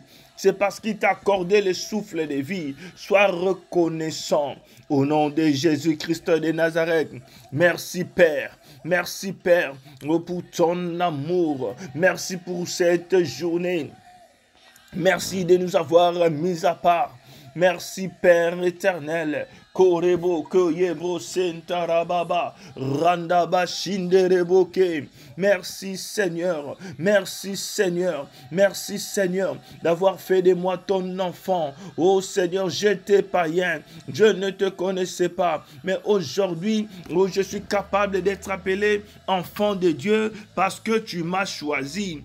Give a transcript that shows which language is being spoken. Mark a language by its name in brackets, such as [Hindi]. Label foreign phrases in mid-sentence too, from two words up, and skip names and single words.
[French] C'est parce qu'il t'a accordé le souffle de vie. Sois reconnaissant au nom de Jésus-Christ de Nazareth. Merci Père. Merci Père pour ton amour. Merci pour cette journée. Merci de nous avoir mis à part. Merci Père éternel. Korebo koyebo sentarababa randaba shindereboke. Merci Seigneur, merci Seigneur, merci Seigneur d'avoir fait de moi ton enfant. Oh Seigneur, j'étais païen, je ne te connaissais pas, mais aujourd'hui, oh, je suis capable d'être appelé enfant de Dieu parce que tu m'as choisi.